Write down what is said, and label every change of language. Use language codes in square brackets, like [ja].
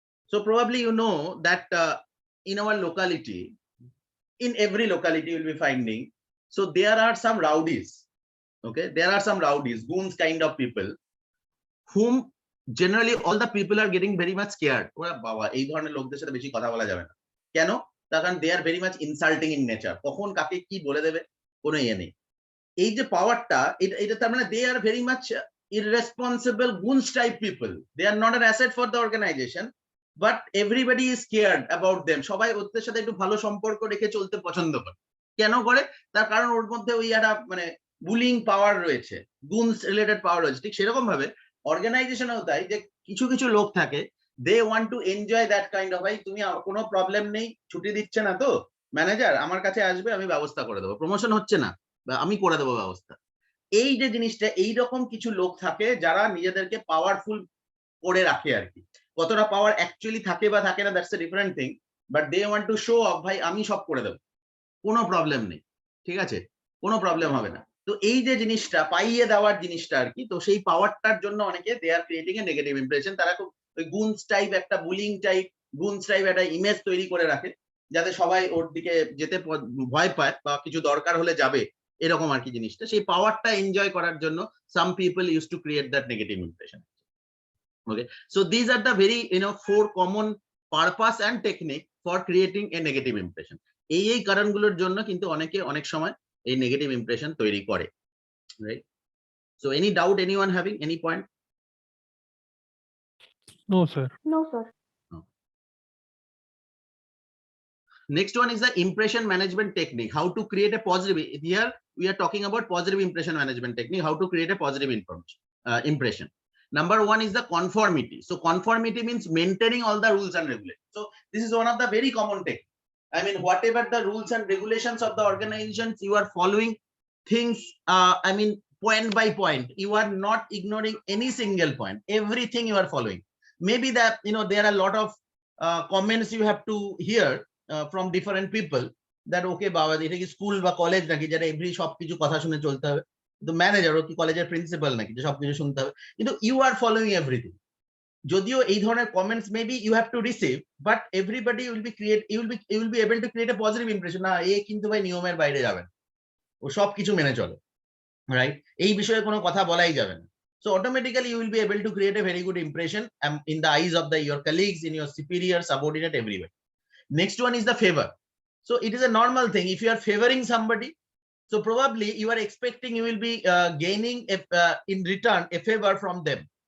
[en] So probably you know that in our locality, in every locality you'll be finding, so there are some rowdies. Okay, there are some rowdies, goons kind of people, whom generally all the people are getting very much scared. [bn] Baba, এই ধরনের লোকদের সাথে বেশি কথা বলা যাবে না। কেন? তার কারণ [en] they are very much insulting in nature. [bn] কখন কাকে কি বলে দেবে কোনো ইয়ে নেই। এই যে পাওয়ারটা, এটা তার মানে [en] they are very much irresponsible goons type people. They are not an asset for the organization, but everybody is scared about them. [bn] সবাই ওদের সাথে একটু ভালো সম্পর্ক রেখে চলতে পছন্দ করে। কেন করে? তার কারণ ওর মধ্যে ওই একটা মানে বুলিং পাওয়ার রয়েছে, গুনস রিলেটেড পাওয়ার রয়েছে। ঠিক সেরকম ভাবে অর্গানাইজেশনেও তাই, যে কিছু কিছু লোক থাকে, [en] they want to enjoy that kind of, [bn] ভাই তুমি কোনো প্রবলেম নেই, ছুটি দিচ্ছে না তো ম্যানেজার, আমার কাছে আসবে, আমি ব্যবস্থা করে দেবো, প্রমোশন হচ্ছে না আমি করে দেবো ব্যবস্থা। এই যে জিনিসটা, এইরকম কিছু লোক থাকে যারা নিজেদেরকে পাওয়ারফুল করে রাখে আর কি। কতটা পাওয়ার অ্যাকচুয়ালি থাকে বা থাকে না, [en] that's a different thing, but they want to show off, [bn] ভাই আমি সব করে দেবো, কোনো প্রবলেম নেই, ঠিক আছে, কোনো প্রবলেম হবে না। তো এই যে জিনিসটা পাইয়ে দেওয়ার জিনিসটা আর কি, তো সেই পাওয়ারটার জন্য অনেকে [en] They are creating a negative impression. [bn] তারা খুব ওই গুনস টাইপ, একটা বুলিং টাইপ, গুনস টাইপ একটা ইমেজ তৈরি করে রাখে, যাতে সবাই ওর দিকে যেতে ভয় পায় বা কিছু দরকার হলে যাবে, এরকম আর কি জিনিসটা। সেই পাওয়ারটা এনজয় করার জন্য [en] Some people use to create that negative impression. Okay, so these are the very 4 common purpose and technique for creating a negative impression. [bn] এই কারণগুলোর জন্য কিন্তু অনেকে অনেক সময় এই নেগেটিভ ইমপ্রেশন তৈরি করে, right? [en] So any doubt, anyone having any point? No, sir. No, sir. Next one is the impression management technique, how to create a positive. Here we are talking about positive impression management technique, how to create a positive impression. Number 1 is the conformity. So conformity means maintaining all the rules and regulations. So this is one of the very common techniques. I mean, whatever the rules and regulations of the organizations, you are following things, point by point. You are not ignoring any single point. Everything you are following. Maybe that, there are a lot of comments you have to hear from different people that, okay, Baba, [bn] এটা কি school বা college নাকি যারা every সবকিছু কথা শুনে চলতে হবে? [en] The manager [bn] ও কি কলেজের প্রিন্সিপাল নাকি যে সবকিছু শুনতে হবে? [en] কিন্তু you are following everything. [bn] যদিও এই ধরনের comments [en] maybe you have to receive, but everybody will be you will be able to create a positive impression. [bn] না, এ কিন্তু ভাই নিয়মের বাইরে যাবে না, ও সবকিছু মেনে চলে, রাইট? এই বিষয়ে কোনো কথা বলাই যাবে না। [en] So automatically you will be able to create a very good impression in the eyes of your colleagues, in your superior, subordinate, everywhere. Next one is the favor. So it is a normal thing. If you are favoring somebody, so probably you are expecting you will be gaining in return a favor from them.